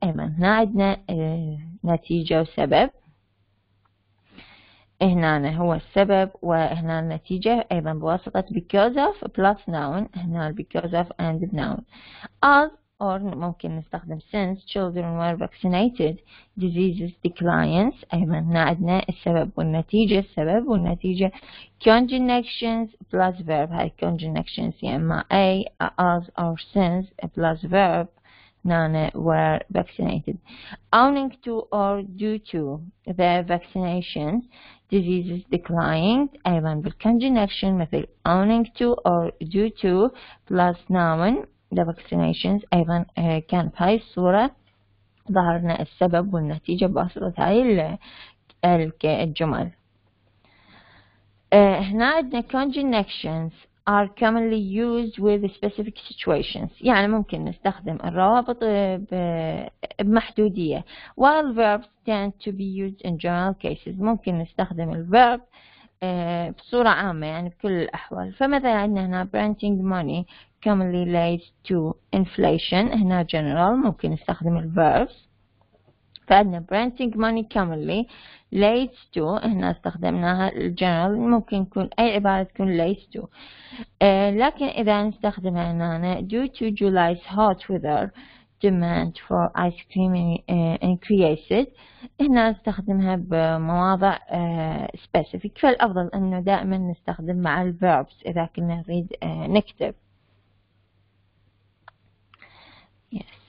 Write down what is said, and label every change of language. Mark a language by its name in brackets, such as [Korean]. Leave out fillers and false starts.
[Arabic] أيضا هنا عندنا نتيجة وسبب، هنا هو السبب وهنا النتيجة أيضا بواسطة [English] because of plus noun، [Arabic] هنا [English] because of and noun. as or [Arabic] ممكن نستخدم [English] since children were vaccinated diseases declines. [Arabic] أيضا هنا عندنا السبب والنتيجة، السبب والنتيجة [English] conjunctions plus verb. [Arabic] هاي [English] conjunctions [Arabic] يا إما [English] a as or since plus verb [Arabic] هنا [English] were vaccinated. Owing to or due to the vaccinations diseases declined. [Arabic] أيضا بالconjunction مثل [English] owing to or due to plus noun the vaccinations. [Arabic] أيضا كان بهاي الصورة ظهرنا السبب والنتيجة بواسطة هاي الجمل. هنا عندنا [English] conjunctions are commonly used with specific situations. [Arabic] يعني ممكن نستخدم الروابط بمحدودية [English] while verbs tend to be used in general cases. [Arabic] ممكن نستخدم الverb بصورة عامة يعني بكل الأحوال. فمثلا عندنا هنا [English] printing money commonly leads to inflation. [Arabic] هنا general ممكن نستخدم الverbs. فعندنا [English] printing money commonly leads to [Arabic] هنا استخدمناها الجنرال، ممكن يكون أي عبارة تكون [English] leads to. [Arabic] لكن إذا نستخدمها هنا [English] due to July's hot weather demand for ice cream increased. [Arabic] هنا نستخدمها بمواضع specific. فالأفضل أنه دائما نستخدم مع الverbs إذا كنا نريد نكتب. [English] yes.